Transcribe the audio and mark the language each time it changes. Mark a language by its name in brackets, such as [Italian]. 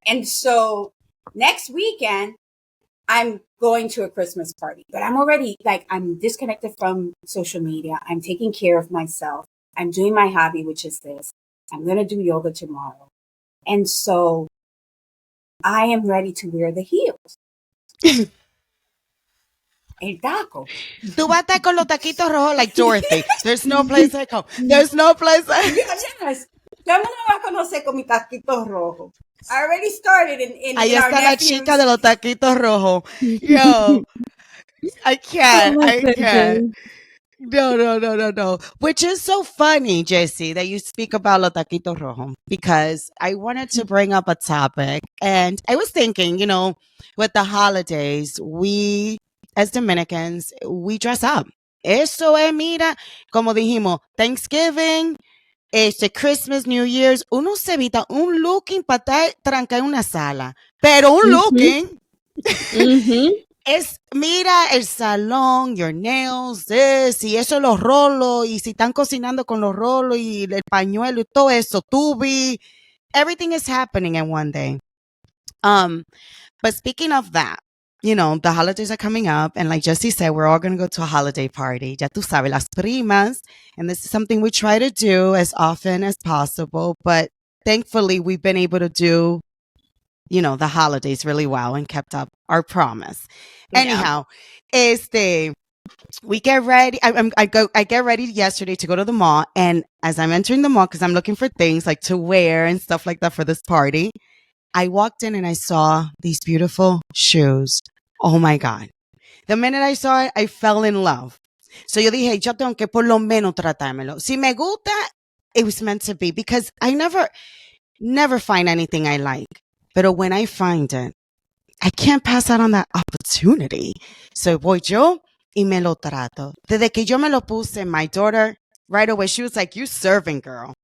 [English] And so next weekend I'm going to a Christmas party, but I'm already like, I'm disconnected from social media. I'm taking care of myself. I'm doing my hobby, which is this. I'm going to do yoga tomorrow. And so I am ready to wear the heels. [Spanish] El taco. Tú vas a estar con los taquitos rojos [English] like Dorothy. There's no place like home. There's no place like Yes. [Spanish] Ya me va a conocer con mi taquito rojo. [English] I already started in [Spanish] Ahí [English] our [Spanish] está la [English] nephews. [Spanish] chica de los taquitos rojos. [English] Yo, I can't. No. Which is so funny, Yessy, that you speak about [Spanish] los taquitos rojos, [English] because I wanted to bring up a topic. And I was thinking, with the holidays, we, as Dominicans, we dress up. [Spanish] Eso es, mira, como dijimos, Thanksgiving, Christmas, New Year's, uno se evita un looking para estar trancado en una sala. Pero un looking es, mira, el salón, [English] your nails, [Spanish] y eso, los rolos, y si están cocinando con los rolos y el pañuelo y todo eso, tubi, [English] everything is happening in one day. But speaking of that, the holidays are coming up, and like Yessy said, we're all going to go to a holiday party. [Spanish] Ya tú sabes, las primas, [English] and this is something we try to do as often as possible, but thankfully we've been able to do the holidays really well and kept up our promise. Yeah. Anyhow, we get ready. I get ready yesterday to go to the mall, and as I'm entering the mall, because I'm looking for things like to wear and stuff like that for this party, I walked in and I saw these beautiful shoes. Oh my God. The minute I saw it, I fell in love. [Spanish] So yo dije, yo tengo que por lo menos tratármelo. Si me gusta, [English] it was meant to be, because I never find anything I like. But when I find it, I can't pass out on that opportunity. [Spanish] So voy yo y me lo trato. Desde que yo me lo puse, [English] my daughter, right away, she was like, you serving, girl.